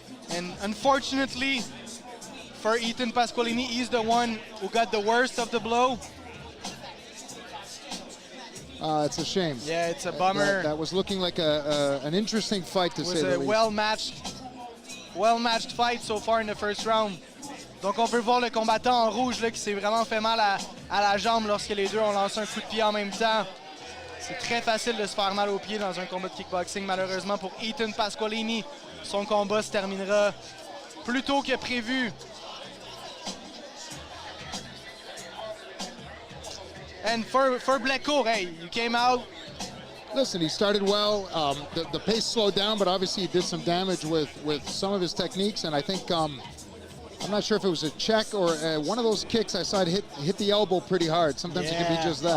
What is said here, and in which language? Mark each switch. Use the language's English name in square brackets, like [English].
[English] And unfortunately, for Ethan Pasqualini, he's the one who got the worst of the blow. It's a shame. Yeah, it's a bummer. That was looking like an interesting fight, to say the least. It was a well-matched fight so far in the first round. [French] Donc on peut voir le combattant en rouge là, qui s'est vraiment fait mal à la jambe lorsque les deux ont lancé un coup de pied en même temps. C'est très facile de se faire mal aux pieds dans un combat de kickboxing. Malheureusement pour Ethan Pasqualini, son combat se terminera plus tôt que prévu. [English] And for Bleko, hey, you came out. Listen, he started well. The pace slowed down, but obviously he did some damage with some of his techniques. And I think, I'm not sure if it was a check or one of those kicks I saw it hit the elbow pretty hard. Sometimes it can be just that.